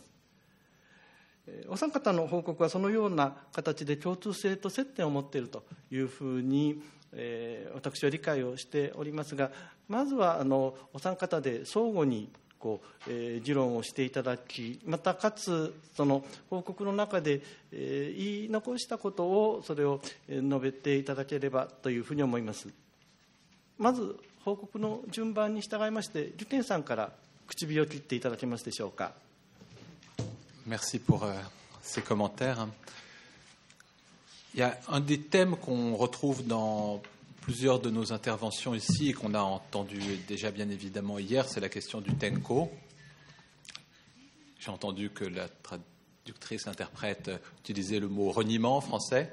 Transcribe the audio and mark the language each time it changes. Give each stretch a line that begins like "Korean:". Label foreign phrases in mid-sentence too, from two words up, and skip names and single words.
Japanese: お三方の報告はそのような形で共通性と接点を持っているというふうに私は理解をしておりますが、まずはお三方で相互に議論をしていただき、またかつその報告の中で言い残したことをそれを述べていただければというふうに思います。まず報告の順番に従いまして、リュケンさんから口火を切っていただけますでしょうか。
French: Merci pour ces commentaires. Il y a un des thèmes qu'on retrouve dans plusieurs de nos interventions ici et qu'on a entendu déjà bien évidemment hier, c'est la question du tenko. J'ai entendu que la traductrice, l'interprète utilisait le mot reniement en français.